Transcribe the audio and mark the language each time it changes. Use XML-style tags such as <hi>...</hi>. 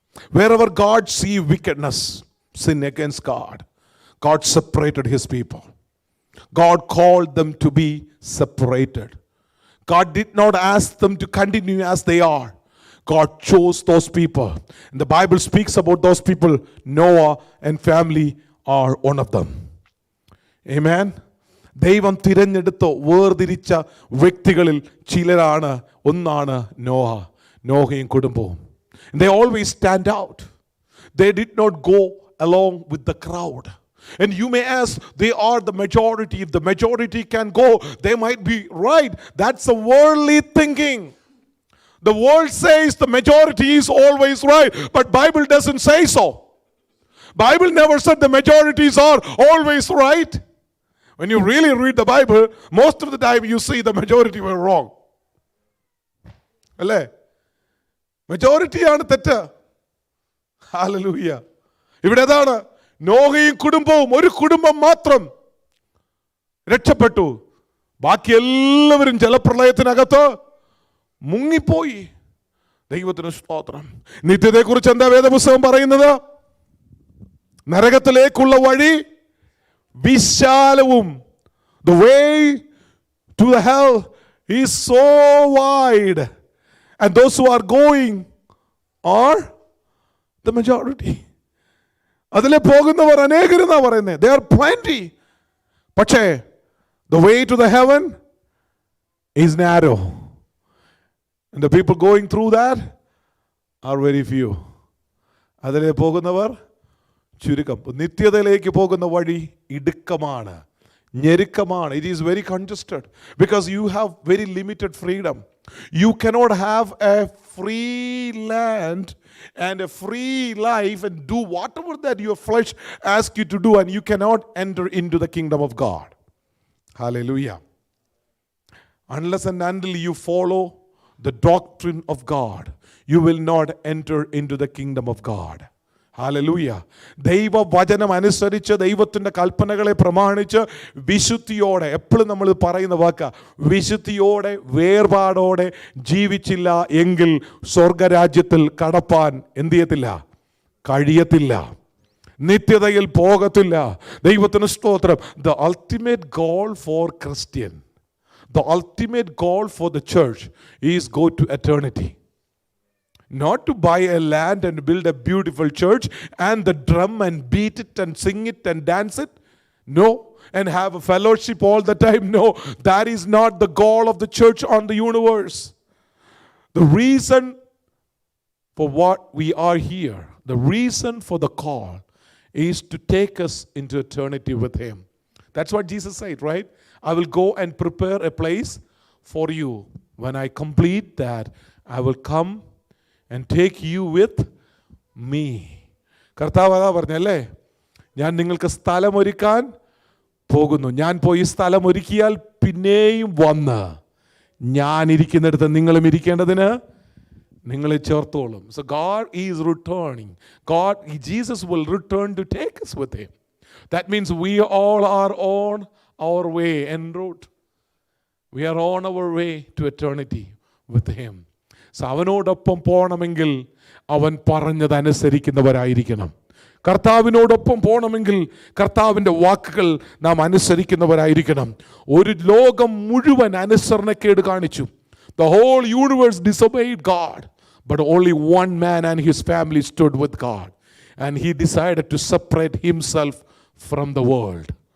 <en>Wherever God see wickedness, sin against God, God separated his people. God called them to be separated. God did not ask them to continue as they are. God chose those people. And the Bible speaks about those people. Noah and family are one of them. Amen.</en> <ml>ദൈവം തിരഞ്ഞെടുത്ത് വേർതിരിച്ച വ്യക്തികളിൽ ചിലരാണ്, ഒന്നാണ് നോഹ, നോഹയും കുടുംബവും.</ml> <en>They always stand out. They did not go along with the crowd. And you may ask, they are the majority. If the majority can go, they might be right. That's a worldly thinking. The world says the majority is always right, but Bible doesn't say so. Bible never said the majorities are always right. When you really read the Bible, most of the time you see the majority were wrong.</en> <ml>അല്ലേ? മെജോറിറ്റിയാണ് തെറ്റ്. Hallelujah. ഇവിടെ ഏതാണ്? നോഹയും കുടുംബവും, ഒരു കുടുംബം മാത്രം രക്ഷപ്പെട്ടു. ബാക്കി എല്ലാവരും ജലപ്രളയത്തിനകത്ത് മുങ്ങിപ്പോയി. ദൈവത്തിന് സ്തോത്രം. നിത്യതയെക്കുറിച്ച് എന്താ വേദപുസ്തകം പറയുന്നത്? നരകത്തിലേക്കുള്ള വഴി വിശാലവും,</ml> <en>the way to the hell is so wide, and those who are going are the majority.</en> <ml>അതിലെ പോകുന്നവർ അനേകരെന്നാ പറയുന്നത്.</ml> <en>There are plenty.</en> <ml>പക്ഷേ</ml> <en>the way to the heaven is narrow, and the people going through that are very few.</en> <ml>അതിലെ പോകുന്നവർ ചുരുക്കം. നിത്യതയിലേക്ക് പോകുന്ന വഴി ഇടുക്കമാണ്, ഞെരുക്കമാണ്.</ml> <en>It is very congested because you have very limited freedom. You cannot have a free land and a free life and do whatever that your flesh asks you to do, and you cannot enter into the kingdom of God. Hallelujah. Unless and until you follow the doctrine of God, you will not enter into the kingdom of God.</en> <ml>Hallelujah. ദൈവവചനം അനുസരിച്ച് ദൈവത്തിൻ്റെ കൽപ്പനകളെ പ്രമാണിച്ച് വിശുദ്ധിയോടെ, എപ്പോഴും നമ്മൾ പറയുന്ന വാക്ക, വിശുദ്ധിയോടെ വേർപാടോടെ ജീവിച്ചില്ല എങ്കിൽ സ്വർഗരാജ്യത്തിൽ കടപ്പാൻ എന്ത് ചെയ്യത്തില്ല? കഴിയത്തില്ല, നിത്യതയിൽ പോകത്തില്ല. ദൈവത്തിന് സ്തോത്രം.</ml> <en>The ultimate goal for Christian, the ultimate goal for the church is go to eternity. Not to buy a land and build a beautiful church and the drum and beat it and sing it and dance it. No. And have a fellowship all the time. No. That is not the goal of the church on the universe. The reason for what we are here, the reason for the call is to take us into eternity with Him. That's what Jesus said, right? I will go and prepare a place for you. When I complete that, I will come and take you with me.</en> <ml>കർത്താവ് അതാ പറഞ്ഞല്ലേ, ഞാൻ നിങ്ങൾക്ക് സ്ഥലമൊരുക്കാൻ പോകുന്നു. ഞാൻ പോയി സ്ഥലമൊരുക്കിയാൽ പിന്നെയും വന്ന് ഞാൻ ഇരിക്കുന്നിടത്ത് നിങ്ങളും ഇരിക്കേണ്ടതിന് നിങ്ങളെ ചേർത്തോളും.</ml> <en>So God is returning. Jesus will return to take us with Him. That means we all are on our way en route. We are on our way to eternity with Him. So</en> <ml>അവനോടൊപ്പം പോകണമെങ്കിൽ അവൻ പറഞ്ഞതനുസരിക്കുന്നവരായിരിക്കണം. കർത്താവിനോടൊപ്പം പോകണമെങ്കിൽ കർത്താവിൻ്റെ വാക്കുകൾ നാം അനുസരിക്കുന്നവരായിരിക്കണം. ഒരു ലോകം മുഴുവൻ അനുസരണക്കേട് കാണിച്ചു.</ml> <en>The whole universe disobeyed God, but only one man and his family stood with God, and he decided to separate himself from the world.</en>